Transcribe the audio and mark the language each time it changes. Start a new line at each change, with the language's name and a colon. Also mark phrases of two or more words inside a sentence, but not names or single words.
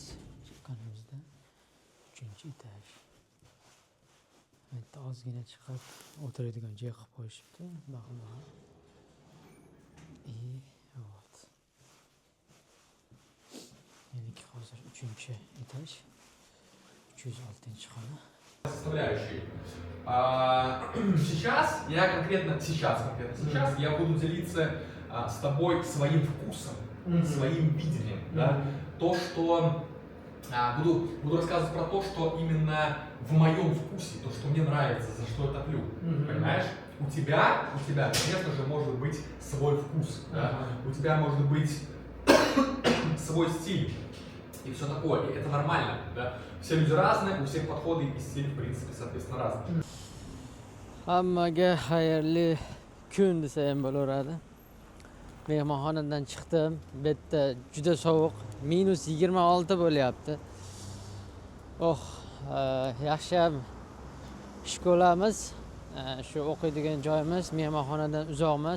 Uzbek: Chiqqanimizda 3-chi etaj. Bitta ozgina chiqib o'tiradigan joy qilib qo'yishibdi. Baxil. Вот. Meniki hozir 3-chi etaj. 306-xona.
Russian: Составляющие. Сейчас я буду делиться с тобой своим вкусом, своим видением, да? То, что буду рассказывать про то, что именно в моем вкусе, то, что мне нравится, за что я топлю, понимаешь? У тебя, конечно же, может быть свой вкус, да? У тебя может быть свой стиль и все такое, и это нормально, да? Все люди разные, у всех подходы и стиль, в принципе, соответственно, разные.
Uzbek: Hammaga xayrli kun desa ham bo'laveradi. Mehmonxonadan chiqdim. Bu yerda juda sovuq, -26 bo'lyapti. Yaxshi ham shkolamiz, shu o'qiydigan joyimiz mehmonxonadan uzoq emas.